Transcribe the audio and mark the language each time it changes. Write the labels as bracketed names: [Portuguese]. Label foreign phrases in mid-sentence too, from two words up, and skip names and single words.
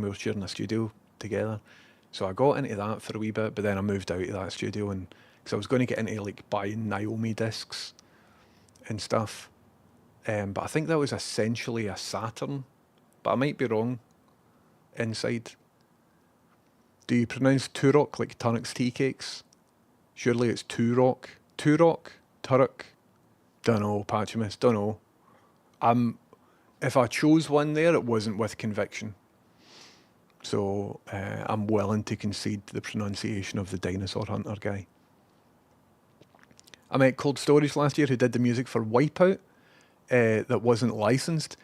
[English] We were sharing a studio together. So I got into that for a wee bit, but then I moved out of that studio and because I was going to get into like buying Naomi discs and stuff. But I think that was essentially a Saturn, but I might be wrong inside. Do you pronounce Turok like Tunnock's tea cakes? Surely it's Turok. Turok? Turok? Dunno, Patchimus, dunno. If I chose one there, it wasn't with conviction. So I'm willing to concede the pronunciation of the Dinosaur Hunter guy. I met Cold Storage last year who did the music for Wipeout that wasn't licensed.